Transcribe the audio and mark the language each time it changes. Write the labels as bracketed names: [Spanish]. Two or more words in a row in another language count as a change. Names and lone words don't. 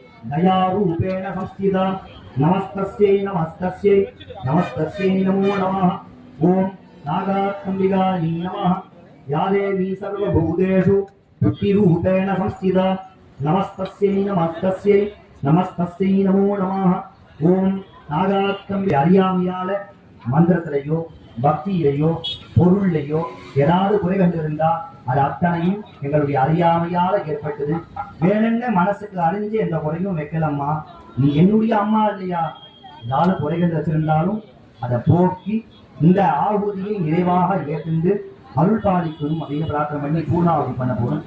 [Sanskrit] दयारूपेण संस्थिता नमस्तस्यै नमस्तस्यै नमस्तस्यै नमो नमः ओम नागात्मदिगायै नमः या देवी सर्वभूतेषु बुद्धिरूपेण संस्थिता नमस्तस्यै नमस्तस्यै नमस्तस्यै नमो नमः ओम नागात्मदिगायै [Tamil] அறியாமையால மந்திரத்திலேயோ பக்தியிலேயோ பொருள்லையோ ஏதாவது குறை கண்டிருந்தா அது அத்தனையும் எங்களுடைய அறியாமையால ஏற்பட்டது. வேணும்னு மனசுக்கு அறிஞ்சு எந்த குறையும் வைக்கலம்மா, நீ என்னுடைய அம்மா இல்லையா, ஏதாவது குறைகள் வச்சிருந்தாலும் அதை போக்கி இந்த ஆகுதியை நிறைவாக ஏற்று அருள் பாலிக்கணும் அப்படின்னு பிரார்த்தனை பண்ணி பூர்ணாவதி பண்ண போதும்.